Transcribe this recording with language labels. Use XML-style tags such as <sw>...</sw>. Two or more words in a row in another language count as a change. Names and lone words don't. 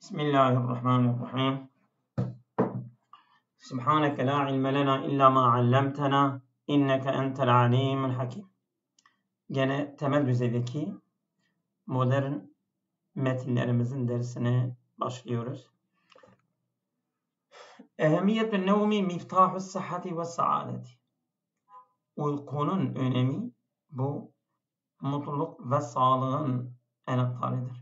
<ar>بسم الله الرحمن الرحيم سبحانك لا علم لنا إلا ما علمتنا إنك أنت العليم الحكيم.</ar> <tr>Gene temel düzeydeki modern metinlerimizin dersine başlıyoruz.</tr> <ar>أهمية النوم مفتاح الصحة والسعادة.</ar> <tr>Uykunun önemi bu mutluluk ve sağlığın anahtarıdır.</tr>